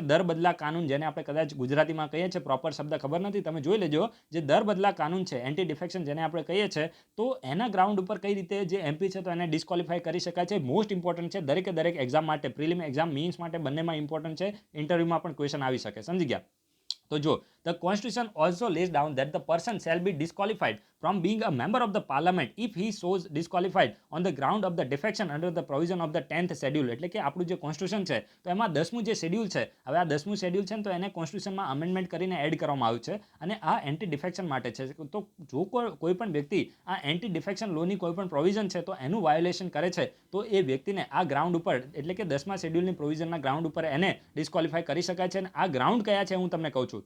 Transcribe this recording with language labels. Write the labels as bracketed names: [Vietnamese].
[Gujarati] દર બદલા કાનૂન, જેને આપણે કદાચ ગુજરાતીમાં કહીએ છીએ, પ્રોપર શબ્દ ખબર નથી, તમે જોઈ લેજો. જે દર બદલા કાનૂન છે, એન્ટી ડિફેક્શન જેને આપણે કહીએ છીએ, તો એના ગ્રાઉન્ડ ઉપર કઈ રીતે જે MP છે તો એને ડિસ્ક્વોલિફાય કરી શકાય છે. મોસ્ટ ઇમ્પોર્ટન્ટ છે દરેકે દરેક એક્ઝામ માટે, પ્રિલિમ એક્ઝામ, મેઇન્સ માટે, બંનેમાં ઇમ્પોર્ટન્ટ છે. ઇન્ટરવ્યુમાં પણ ક્વેશ્ચન આવી શકે. સમજી ગયા? તો જો, [English] the constitution also lays down that the person shall be disqualified from being a member of the parliament if he shows disqualified on the ground of the defection under the provision of the 10th schedule. [Gujarati] એટલે કે આપણું જે constitution છે તો એમાં 10મું જે schedule છે, હવે આ 10મું શેડ્યુલ છે ને તો એને કોન્સ્ટિટ્યુશનમાં અમેન્ડમેન્ટ કરીને એડ કરવામાં આવ્યું છે, અને આ એન્ટી ડિફેક્શન માટે છે. તો જો કોઈ પણ વ્યક્તિ આ એન્ટી ડિફેક્શન લોની કોઈ પણ પ્રોવિઝન છે તો એનું વાયોલેશન કરે છે તો એ વ્યક્તિને આ ગ્રાઉન્ડ ઉપર એટલે કે 10મા શેડ્યુલની પ્રોવિઝનના ગ્રાઉન્ડ ઉપર એને ડિસ્ક્વોલિફાય કરી શકાય છે. અને આ ગ્રાઉન્ડ કયા છે હું તમને કહું છું.